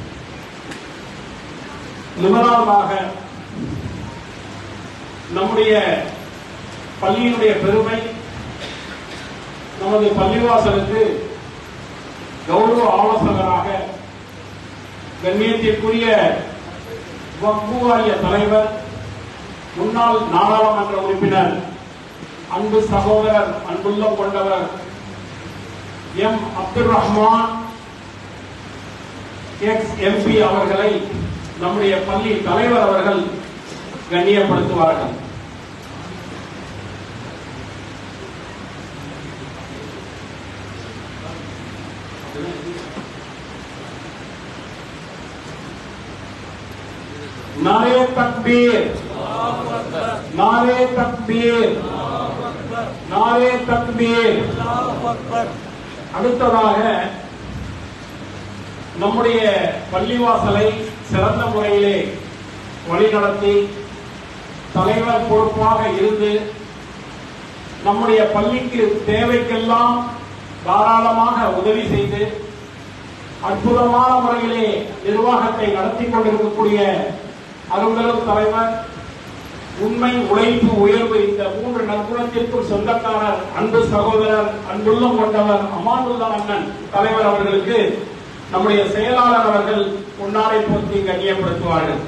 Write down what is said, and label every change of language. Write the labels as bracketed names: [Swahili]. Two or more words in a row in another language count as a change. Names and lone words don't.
[Tamil] முதலாவதாக நம்முடைய பள்ளியினுடைய பெருமை, நமது பள்ளிவாசலுக்கு கௌரவ ஆலோசகராக கண்ணியத்திற்குரிய வக்ஃபு வாரிய தலைவர், முன்னாள் நாடாளுமன்ற உறுப்பினர், அன்பு சகோதரர், அன்புள்ளம் கொண்டவர் எம் அப்துல் ரஹ்மான் [English] Ex MP [Tamil] அவர்களை நம்முடைய பள்ளி தலைவர் அவர்கள் கண்ணியப்படுத்துவார்கள். [Urdu] نعرۂ تکبیر، نعرۂ تکبیر، نعرۂ تکبیر. [Tamil] அடுத்ததாக நம்முடைய பள்ளிவாசலை சிறந்த முறையிலே வழிநடத்தி தலைவர் பொறுப்பாக இருந்து நம்முடைய பள்ளிக்கு தேவைக்கெல்லாம் தாராளமாக உதவி செய்து அற்புதமான முறையிலே நிர்வாகத்தை நடத்தி கொண்டிருக்கக்கூடிய அரும்பெரும் தலைவர், உண்மை, உழைப்பு, உயர்வு, இந்த 3 நற்குணத்திற்கும் சொந்தக்காரர், அன்பு சகோதரர், அன்புள்ளம் கொண்டவர் அமானுல்லா அண்ணன் தலைவர் அவர்களுக்கு நம்முடைய செயலாளர் அவர்கள் பொன்னாடை போர்த்தி கண்ணியப்படுத்துவார்கள்.